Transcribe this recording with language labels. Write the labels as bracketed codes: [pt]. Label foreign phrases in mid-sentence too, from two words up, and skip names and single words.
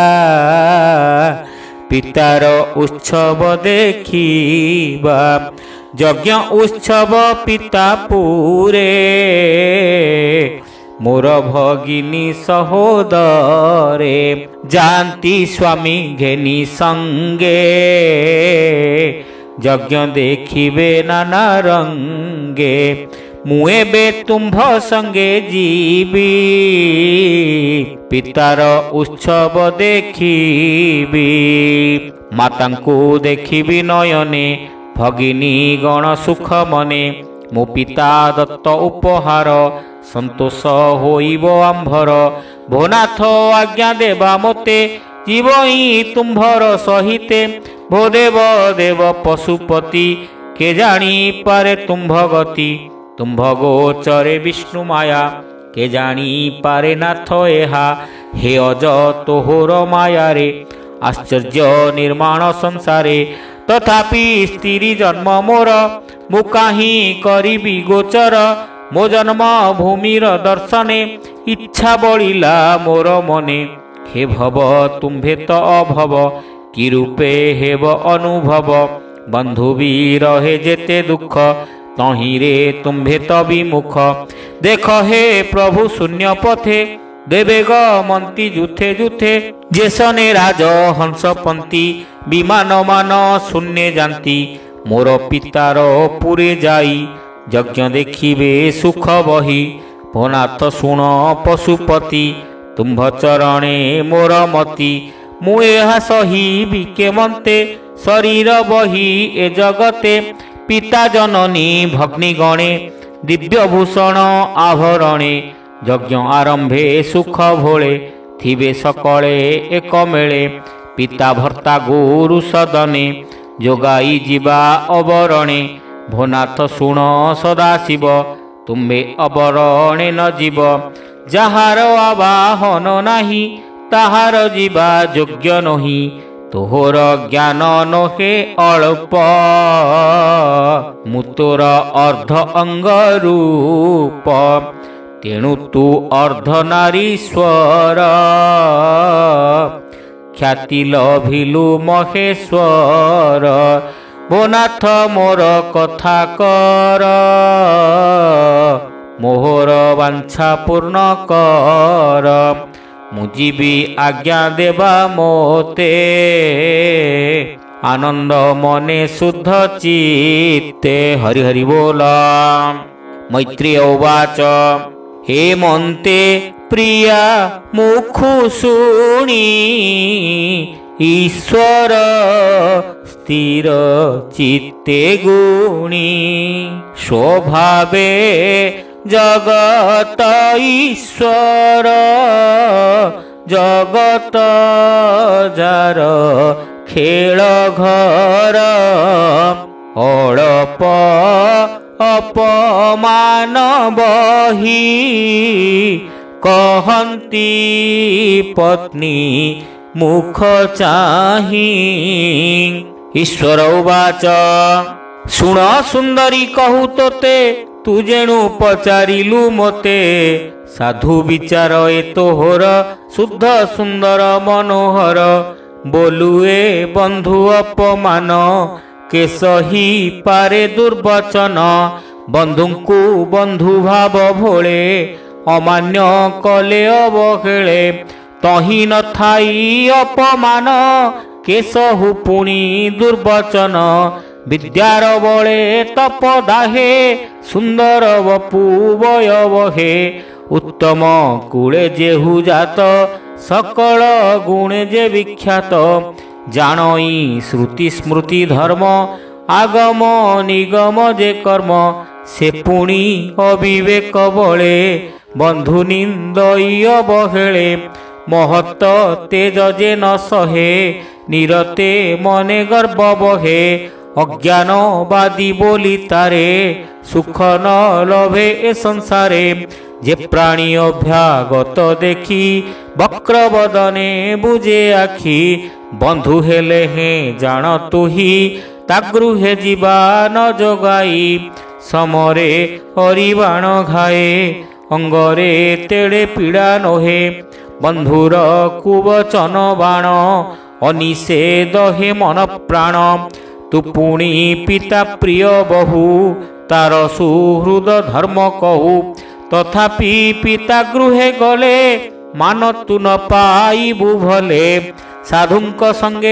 [or] ପିତାର ଉତ୍ସବ ଦେଖିବା ଯଜ୍ଞ ଉତ୍ସବ ପିତା ପୁରେ ମୋର ଭଗିନୀ ସହୋଦରେ ଜାଣନ୍ତି ସ୍ୱାମୀ ଘେନି ସଙ୍ଗେ ଯଜ୍ଞ ଦେଖିବେ ନାନା ରଙ୍ଗେ ମୁଏ ବେ ତୁମ୍ଭ ସଙ୍ଗେ ଜୀବି ପିତାର ଉତ୍ସବ ଦେଖିବି ମାତାଙ୍କୁ ଦେଖିବି ନୟନେ ଭଗିନୀ ଗଣ ସୁଖ ମନେ ମୋ ପିତା ଦତ୍ତ ଉପହାର ସନ୍ତୋଷ ହୋଇବ ଆମ୍ଭର ଭୋନାଥ ଆଜ୍ଞା ଦେବା ମୋତେ ଜୀବ ହି ତୁମ୍ଭର ସହିତେ ଭୋ ଦେବ ଦେବ ପଶୁପତି କେ ଜାଣି ପାରେ ତୁମ୍ଭ ଗତି ତୁମ୍ଭ ଗୋଚରେ ବିଷ୍ଣୁ ମାୟା କେ ଜାଣି ପାରେ ନାଥ ଏହା ହେ ଅଜ ତୋହର ମାୟା ରେ ଆଶ୍ଚର୍ଯ୍ୟ ନିର୍ମାଣ ସଂସାରେ ତଥାପି ସ୍ତ୍ରୀ ଜନ୍ମ ମୋର ମୁ କାହିଁ କରିବି ଗୋଚର ମୋ ଜନ୍ମ ଭୂମିର ଦର୍ଶନେ ଇଚ୍ଛା ବଳିଲା ମୋର ମନେ ହେ ଭବ ତୁମ୍ଭେ ତ ଅଭବ କି ରୂପେ ହେବ ଅନୁଭବ ବନ୍ଧୁ ଭି ରହେ ଯେତେ ଦୁଖ ତହିଁରେ ତୁମ୍ଭେ ତ ବିମୁଖ ଦେଖ ହେ ପ୍ରଭୁ ଶୂନ୍ୟ ପଥେ ଦେବେ ଗମନ୍ତି ଯୁଥେ ଯୁଥେ ଯେସନେ ରାଜ ହଂସପନ୍ତି ବିମାନ ମାନ ଶୂନ୍ୟ ଯାଆନ୍ତି ମୋର ପିତାର ପୁରେ ଯାଇ ଯଜ୍ଞ ଦେଖିବେ ସୁଖ ବହି ଭୋନାଥ ଶୁଣ ପଶୁପତି ତୁମ୍ଭ ଚରଣେ ମୋର ମତି ମୁ ଏହା ସହିବି କେମନ୍ତେ ଶରୀର ବହି ଏ ଜଗତେ ପିତା ଜନନୀ ଭଗ୍ନି ଗଣେ ଦିବ୍ୟଭୂଷଣ ଆଭରଣେ ଯଜ୍ଞ ଆରମ୍ଭେ ସୁଖ ଭୋଳେ ଥିବେ ସକଳେ ଏକ ମେଳେ ପିତା ଭର୍ତ୍ତା ଗୁରୁ ସଦନେ ଯୋଗାଇ ଜୀବା ଅବରଣେ ଭୋନାଥ ଶୁଣ ସଦାଶିବ ତୁମ୍ଭେ ଅବରଣେ ନ ଜୀବ ଯାହାର ଆବାହନ ନାହିଁ ତାହାର ଜୀବା ଯୋଗ୍ୟ ନୁହେଁ ତୋହର ଜ୍ଞାନ ନୁହେ ଅଳ୍ପ ମୁତୋର ଅର୍ଦ୍ଧ ଅଙ୍ଗ ରୂପ ତେଣୁ ତୁ ଅର୍ଦ୍ଧ ନାରୀଶ୍ୱର ଖ୍ୟାତି ଲଭିଲୁ ମହେଶ୍ୱର ଭୋନାଥ ମୋର କଥା କର ମୋହର ବାଞ୍ଛା ପୂର୍ଣ୍ଣ କର ମୁଜୀବି ଆଜ୍ଞା ଦେବା ମୋତେ ଆନନ୍ଦ ମନେ ଶୁଦ୍ଧ ଚିତ୍ତେ ହରି ହରି ବୋଲ। ମୈତ୍ରେୟ ଉବାଚ ହେ ମନ୍ତେ ପ୍ରିୟା ମୁଖୁ ଶୁଣି ଈଶ୍ୱର ସ୍ଥିର ଚିତ୍ତେ ଗୁଣି ସ୍ୱଭାବେ ଜଗତ ଈଶ୍ୱର ଜଗତ ଯାର ଖେଳ ଘର ଅଡ଼ପ ଅପମାନ ବହି କହନ୍ତି ପତ୍ନୀ ମୁଖ ଚାହିଁ। ଈଶ୍ୱର ଉବାଚ ଶୁଣ ସୁନ୍ଦରୀ କହୁ ତୋତେ ତୁ ଯେଣୁ ପଚାରିଲୁ ମୋତେ ସାଧୁ ବିଚାର ଏ ତୋହର ଶୁଦ୍ଧ ସୁନ୍ଦର ମନୋହର ବୋଲୁଏ ବନ୍ଧୁ ଅପମାନ କେ ସହି ପାରେ ଦୁର୍ବଚନ ବନ୍ଧୁଙ୍କୁ ବନ୍ଧୁ ଭାବ ଭୋଳେ ଅମାନ୍ୟ କଲେ ଅବହେଳେ ତହିଁ ନ ଥାଇ ଅପମାନ କେ ସହୁ ପୁଣି ଦୁର୍ବଚନ ବିଦ୍ୟାର ବଳେ ତପଦାହେ ସୁନ୍ଦର ବପୁ ବୟବହେ ଉତ୍ତମ କୁଳେ ଯେହୁ ଜାତ ସକଳ ଗୁଣେ ଯେ ବିଖ୍ୟାତ ଜାଣଇ ଶ୍ରୁତି ସ୍ମୃତି ଧର୍ମ ଆଗମ ନିଗମ ଯେ କର୍ମ ସେ ପୁଣି ଅବିବେକ ବଳେ ବନ୍ଧୁ ନିନ୍ଦଇ ଅବହେଳେ ମହତ୍ତ ତେଜ ଯେ ନ ସହେ ନିରତେ ମନେ ଗର୍ବ ବହେ ଅଜ୍ଞାନବାଦୀ ବୋଲି ତାରେ ସୁଖ ନ ଲଭେ ଏ ସଂସାରେ ଯେ ପ୍ରାଣୀ ଅଭ୍ୟାଗତ ଦେଖି ବକ୍ରବଦନେ ବୁଝେ ଆଖି ବନ୍ଧୁ ହେଲେ ହେ ଜାଣ ତୁହି ତା ଗୃହେ ଯିବା ନ ଯୋଗାଇ ସମରେ ହରିବାଣ ଘାଏ ଅଙ୍ଗରେ ତେଡ଼େ ପୀଡ଼ା ନୋହେ ବନ୍ଧୁର କୁବଚନ ବାଣ ଅନିଷେ ଦହେ ମନ ପ୍ରାଣ ତୁ ପୁଣି ପିତା ପ୍ରିୟ ବହୁ ତାର ସୁହୃଦ ଧର୍ମ କହୁ ତଥାପି ପିତା ଗୃହେ ଗଲେ ମାନ ତୁ ନ ପାଇବୁ ଭଲେ ସାଧୁଙ୍କ ସଙ୍ଗେ